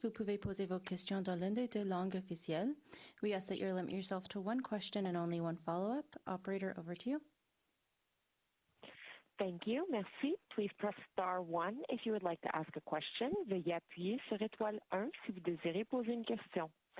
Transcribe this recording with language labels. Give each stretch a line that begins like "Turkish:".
French: Vous pouvez poser vos questions dans l'une des 2 langues officielles.
English: We ask that you limit yourself to 1 question and only 1 follow-up. Operator, over to you. Thank you. Merci. Please press star 1 if you would like to ask a question.
French: Veuillez appuyer sur étoile 1 si vous désirez poser une question.